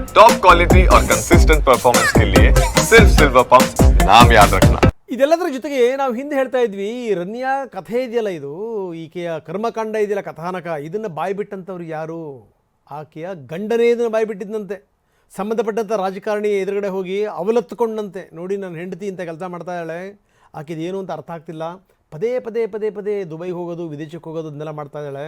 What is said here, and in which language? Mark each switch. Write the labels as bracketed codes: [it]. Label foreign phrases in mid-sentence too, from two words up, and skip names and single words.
[en] top quality [hi] और [en] consistent performance [hi] के लिए सिर्फ सिल्वर पंप नाम याद रखना. [kn] ಇದೆಲ್ಲದರ ಜೊತೆಗೆ ನಾವು ಹಿಂದೆ ಹೇಳ್ತಾ ಇದ್ವಿ, ರನ್ಯಾ ಕಥೆ ಇದೆಯಲ್ಲ, ಇದು ಈಕೆಯ ಕರ್ಮಕಾಂಡ ಇದೆಯಲ್ಲ, ಕಥಾನಕ, ಇದನ್ನು ಬಾಯ್ಬಿಟ್ಟಂಥವ್ರು ಯಾರು? ಆಕೆಯ ಗಂಡನೇ ಇದನ್ನು ಬಾಯ್ಬಿಟ್ಟಿದ್ದಂತೆ. ಸಂಬಂಧಪಟ್ಟಂಥ ರಾಜಕಾರಣಿ ಎದುರುಗಡೆ ಹೋಗಿ ಅವಲತ್ತುಕೊಂಡಂತೆ, ನೋಡಿ ನನ್ನ ಹೆಂಡತಿ ಇಂಥ ಕೆಲಸ ಮಾಡ್ತಾ ಇದ್ದಾಳೆ, ಆಕೆದು ಏನು ಅಂತ ಅರ್ಥ ಆಗ್ತಿಲ್ಲ, ಪದೇ ಪದೇ ಪದೇ ಪದೇ ದುಬೈ ಹೋಗೋದು, ವಿದೇಶಕ್ಕೆ ಹೋಗೋದು ಅದನ್ನೆಲ್ಲ ಮಾಡ್ತಾ ಇದ್ದಾಳೆ.